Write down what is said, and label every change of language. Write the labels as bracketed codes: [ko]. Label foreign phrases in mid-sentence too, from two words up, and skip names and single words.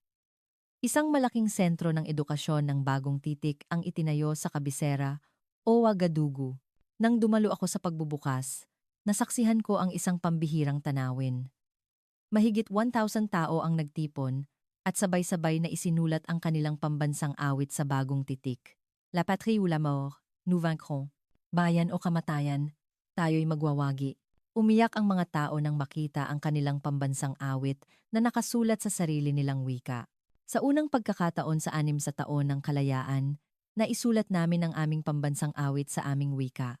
[tl] Isang malaking sentro ng edukasyon ng bagong titik ang itinayo sa kabisera o Ouagadougou. Nang dumalo ako sa pagbubukas, nasaksihan ko ang isang pambihirang tanawin. Mahigit 1,000 tao ang nagtipon at sabay-sabay na isinulat ang kanilang pambansang awit sa bagong titik. [fr] La patrie ou la mort, nous vaincrons. [tl] Bayan o kamatayan, tayo'y magwawagi. Umiyak ang mga tao nang makita ang kanilang pambansang awit na nakasulat sa sarili nilang wika. Sa unang pagkakataon sa 6 taon ng kalayaan, naisulat namin ang aming pambansang awit sa aming wika.